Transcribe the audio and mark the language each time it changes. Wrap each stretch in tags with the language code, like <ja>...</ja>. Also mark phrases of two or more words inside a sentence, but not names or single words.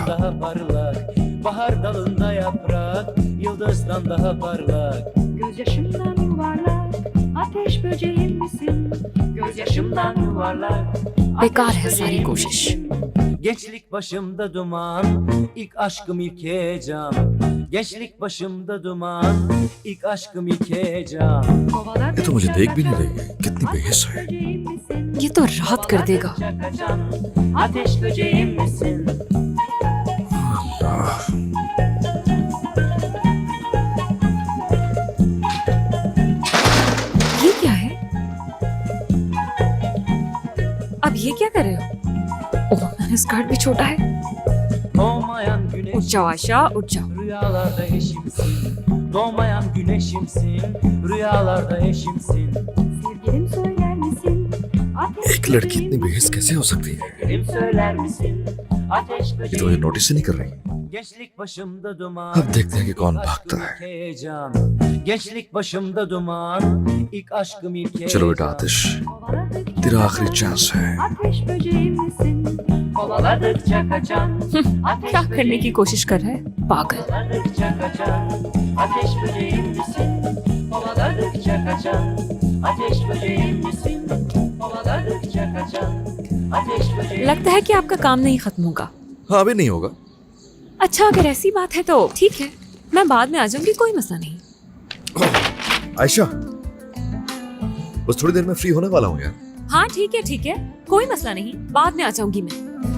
<tr>Bahar dalında yaprak, yıldızdan daha parlak. Gözyaşımdan yuvarlak ateş böceğim misin? Gözyaşımdan yuvarlak.</tr> <hi>बेकार है सारी कोशिश।</hi> <tr>Gençlik başımda duman, ilk aşkım ilk heyecan. Gençlik başımda duman, ilk aşkım ilk heyecan.</tr> <hi>ये तो मुझे देख भी नहीं रही है, कितनी बेहिस है।</hi> <tr>Böceğim misin?</tr> <hi>ये तो रात कर देगा।</hi> <tr>Ateş böceğim misin?</tr> <hi>ये क्या है? अब ये क्या कर रहे हो? ओह, स्कर्ट भी छोटा है।</hi> <tr>Doğmayan güneş</tr> <hi>उठ जाओ आशा, उठ जाओ।</hi> <tr>rüyalarda eşimsin. Doğmayan güneşimsin, rüyalarda eşimsin. Sevgilim söyler misin?</tr> <hi>एक लड़की इतनी बेहिस कैसे हो सकती है?</hi> <tr>Sevgilim söyler misin? Ateş</tr> <hi>ये तो ये नोटिस ही नहीं कर रही।</hi> <tr>Gençlik başımda duman.</tr> <hi>अब देखते हैं कि कौन भागता है।</hi> <tr>Heyecan. Gençlik başımda duman. İlk aşkım ilk</tr> <hi>चलो बेटा आतिश, तेरा आखिरी चांस है।</hi> <tr>Ateş böceğim misin? Kovaladıkça kaçan.</tr> <hi>क्या करने की कोशिश कर रहा है पागल।</hi> <tr>Kovaladıkça kaçan. Ateş böceğim misin? Kovaladıkça kaçan. Ateş böceğim misin? Kovaladıkça kaçan. Ateş böceğim.</tr> <hi>लगता है कि आपका काम नहीं खत्म होगा। हाँ अभी नहीं होगा। अच्छा अगर ऐसी बात है तो ठीक है, मैं बाद में आ जाऊंगी, कोई मसला नहीं। आयशा, बस थोड़ी देर में फ्री होने वाला हूँ यार। हाँ ठीक है, कोई मसला नहीं, बाद में आ जाऊंगी मैं।</hi>